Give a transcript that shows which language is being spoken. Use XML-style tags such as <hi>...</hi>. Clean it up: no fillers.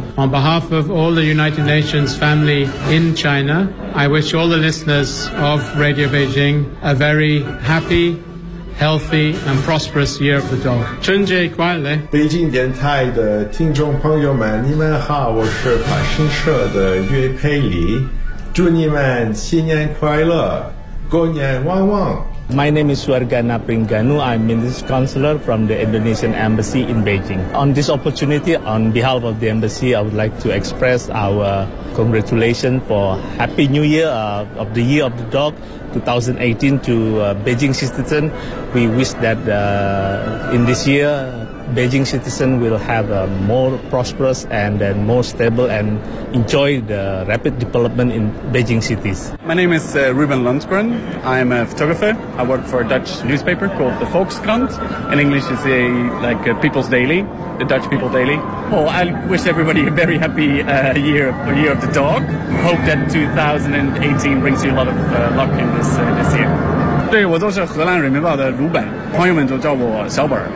<en>On behalf of all the United Nations family in China, I wish all the listeners of Radio Beijing a very happy, healthy and prosperous year of the dog.</en> <zh>春节快乐！北京电台的听众朋友们，你们好，我是法新社的岳佩里，祝你们新年快乐，过年旺旺。</zh> <en>My name is Suargana Pringganu. I'm Minister Counselor from the Indonesian Embassy in Beijing. On this opportunity, on behalf of the Embassy, I would like to express our congratulations for Happy New Year of the Year of the Dog 2018 to Beijing citizens. We wish that in this year, Beijing citizens will have a more prosperous and then more stable and enjoy the rapid development in Beijing cities. My name is Ruben Lundgren. I'm a photographer. I work for a Dutch newspaper called the Volkskrant. In English, it's like a People's Daily, the Dutch People Daily. Oh, I wish everybody a very happy year of the dog. Hope that 2018 brings you a lot of luck in this year.</en> <zh>对，我就是荷兰人民报的鲁本，朋友们就叫我小本。</zh>